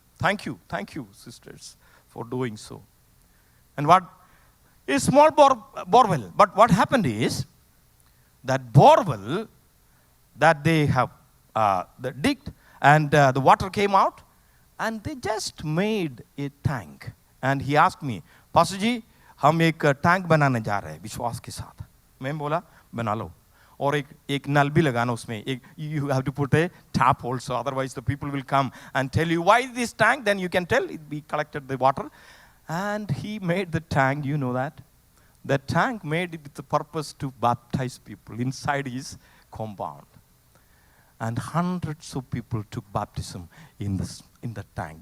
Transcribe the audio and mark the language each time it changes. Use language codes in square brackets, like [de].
[en] Thank you, sisters, for doing so. And what? A small borewell. But what happened is, that borewell that they have digged, and the water came out, and they just made a tank. And he asked me, [hi] "Pastor ji, हम एक tank बनाने जा रहे हैं विश्वास के साथ." मैं बोला, बना लो, और एक नल भी लगाना उसमें. [en] You have to put a tap also, otherwise the people will come and tell you, "Why this tank?" Then you can tell we collected the water. And he made the tank, you know that. The tank made it with the purpose to baptize people inside his compound. And hundreds of people took baptism in this in the tank.